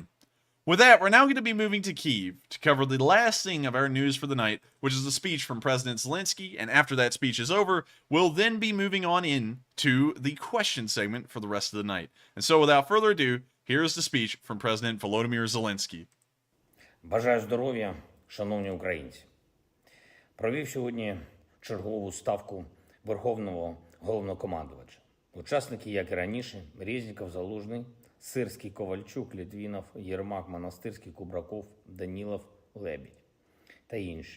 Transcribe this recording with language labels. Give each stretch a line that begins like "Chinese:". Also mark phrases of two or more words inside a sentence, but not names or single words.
English: With that, we're now going to be moving to Kyiv to cover the last thing of our news for the night, which is the speech from President Zelensky, and after that speech is over, we'll then be moving on in to the question segment for the rest of the night. And so without further ado, here's the speech from President Volodymyr Zelensky.
Ukrainian: Бажаю здоров'я, шановні українці. Провів сьогодні чергову ставку Верховного Головнокомандувача. Учасники, як і раніше, Резніков, Залужний, Сирський, Ковальчук, Літвінов, Єрмак, Монастирський, Кубраков, Данілов, Лебідь та інші.